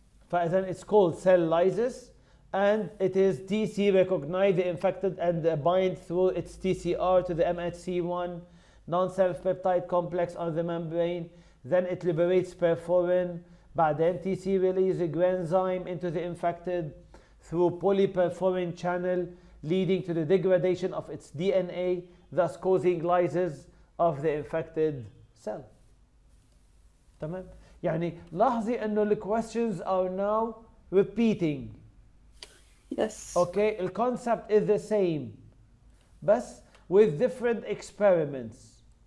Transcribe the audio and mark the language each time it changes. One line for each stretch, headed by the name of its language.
English: فإذا it's called cell lysis and it is TC recognize the infected and bind through its TCR to the MHC1 non-self peptide complex on the membrane. Then it liberates perforin.
Arabic: بعدين
English: TC release a granzyme into the infected through polyperforin channel leading to the degradation of its DNA, thus causing lysis of the infected cell.
Arabic: تمام؟ يعني لاحظي انه ال
English: questions are now repeating. Yes. Okay, the concept is the same بس with different experiments.